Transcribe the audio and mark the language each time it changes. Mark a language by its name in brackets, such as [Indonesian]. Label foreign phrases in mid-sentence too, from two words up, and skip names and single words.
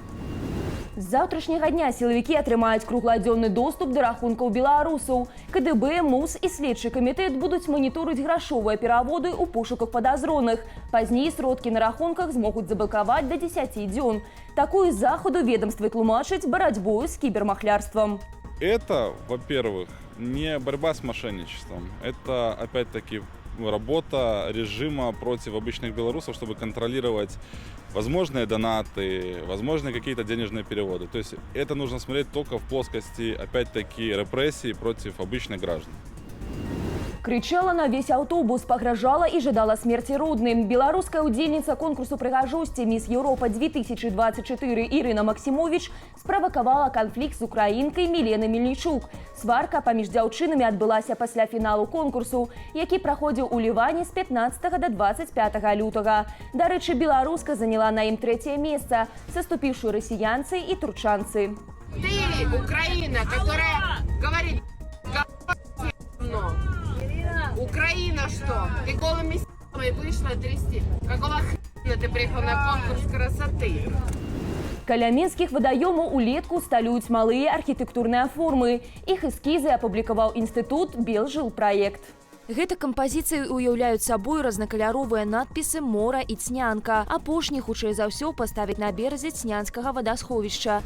[Belarusian] З заўтрашняга дня сілавікі атрымаюць кругладзённы доступ да рахункаў беларусаў. КДБ, МУС і следчы камітэт будуць маніторыць грашовыя пераводы ў пошуках падазроных. Пазней сродкі на рахунках змогуць заблакаваць да 10 дзён. Такую заходу ведомствы тлумачыць барацьбою з кібермахлярствам. [Russian] Это, во-первых, не борьба с мошенничеством. Это, опять-таки, работа режима против обычных белорусов, чтобы контролировать возможные донаты, возможные какие-то денежные переводы. То есть это нужно смотреть только в плоскости, опять-таки, репрессий против обычных граждан. [Belarusian] Крычала на весь аўтобус, пагражала і жадала смерці родным. Беларуская ўдзельніца конкурсу прыгажосці «Міс Еўропа 2024» Ірына Максімовіч справакавала канфлікт з украінкай Міленай Мельнічук. Сварка паміж дзяўчынамі адбылася пасля фіналу конкурсу, які праходзіў у Ліване з 15 до 25 лютага. Дарэчы, беларуска заняла на ім 3-е месца, саступіўшы расіянцы і турчанцы. [Russian] Ты, Украина, которая говорит Украина что? Ты голыми с***ами вышла трясти. Какого хрена ты приехала на конкурс красоты? [Belarusian] Каля мінскіх вадаёмаў улетку сталююць малыя архітэктурныя формы. Іх эскізы апублікаваў інстытут «Белжилпроект». Гэта кампазіцыі уяўляюць сабой разнакаляровыя надпісы «Мора» і «Цнянка». Апошні, хутчэй за ўсё, паставіць на беразе Цнянскага вадасховішча.